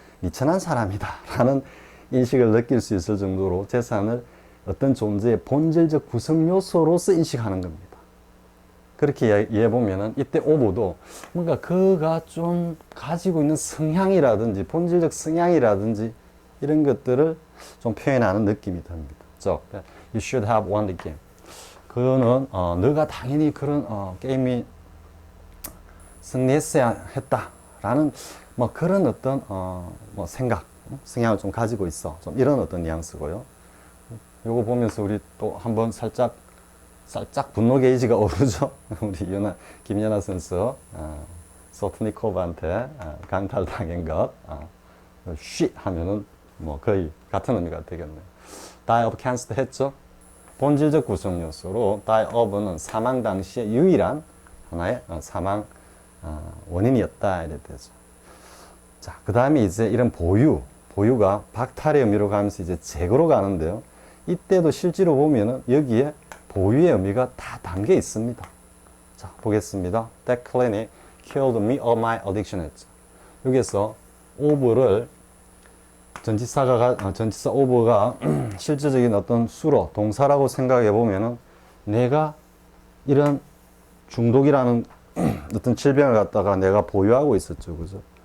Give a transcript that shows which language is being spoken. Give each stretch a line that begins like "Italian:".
Korean: 미천한 사람이다 라는 인식을 느낄 수 있을 정도로 재산을 어떤 존재의 본질적 구성 요소로서 인식하는 겁니다. 그렇게 이해해 보면은 이때 오브도 뭔가 그가 좀 가지고 있는 성향이라든지 본질적 성향이라든지 이런 것들을 좀 표현하는 느낌이 듭니다.
English: So, you should have won the game.
Korean: 그거는 너가 당연히 그런 게임이 승리했어야 했다라는 뭐 그런 어떤 뭐 생각, 성향을 좀 가지고 있어. 좀 이런 어떤 뉘앙스고요. 요거 보면서 우리 또 한번 살짝 분노 게이지가 오르죠. 우리 김연아 선수 소프니코브한테 강탈당한 것 쉬 하면은 뭐 거의 같은 의미가 되겠네요.
English: die of cancer
Korean: 했죠. 본질적 구성 요소로
English: die of
Korean: 는 사망 당시의 유일한 하나의 사망 원인이었다 이래 되죠. 자, 그 다음에 이제 이런 보유가 박탈의 의미로 가면서 이제 재고로 가는데요. 이때도 실제로 보면은 여기에 보유의 의미가 다 담겨 있습니다. 자, 보겠습니다.
English: That clinic killed me of my addiction
Korean: 했죠. 여기서 of를 전치사 of가 실제적인 어떤 수로 동사라고 생각해 보면은 내가 이런 중독이라는 어떤 질병을 갖다가 내가 보유하고 있었죠. 그죠?